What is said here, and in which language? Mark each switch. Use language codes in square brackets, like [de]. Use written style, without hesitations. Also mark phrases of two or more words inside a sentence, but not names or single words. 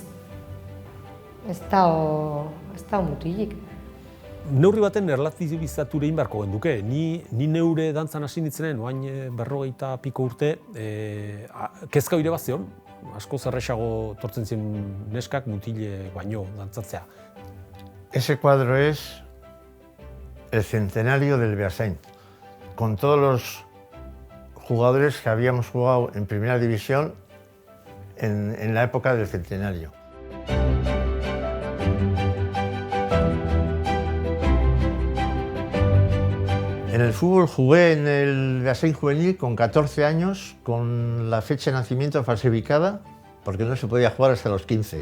[eu] Ez da mutilik. Neurri baten erlatibizatu egin beharko genduke. Ni neure dantzan hasi nintzenen, oain 40 piko urte, kezka hori bat zion, asko zerrexago tortzen ziren neskak mutile baino dantzatzea. [es] Ese cuadro es el centenario del Beasain, con todos los jugadores que habíamos jugado en primera división en la época del centenario. En el fútbol jugué en el Beasain juvenil con 14 años, con la fecha de nacimiento falsificada, porque no se podía jugar hasta los 15.